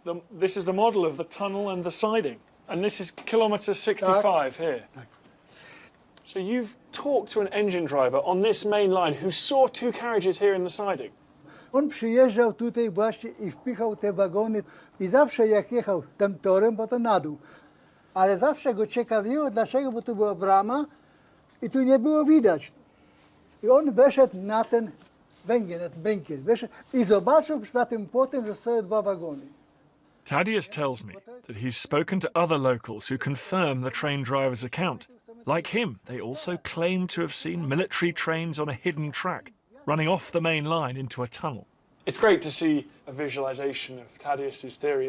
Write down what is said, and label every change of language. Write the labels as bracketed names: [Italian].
[English] This is the model of the tunnel and the siding. And this is kilometre 65 here. So you've talked to an engine driver on this main line who saw 2 carriages here in the siding. [Polish] On przyjeżdżał tutaj właśnie i wpychał te wagony i zawsze jak jechał tym torem, bo to na dół. Ale zawsze go ciekawiło, dlaczego, bo tu była brama i tu nie było widać. I on weszedł na ten węgiel, na ten bękiel, weszedł i zobaczył za tym płotem, że stoją 2 wagony. [English] Tadeusz tells me that he's spoken to other locals who confirm the train driver's account. Like him, they also claim to have seen military trains on a hidden track, running off the main line into a tunnel. It's great to see a visualisation of Tadeusz's theory.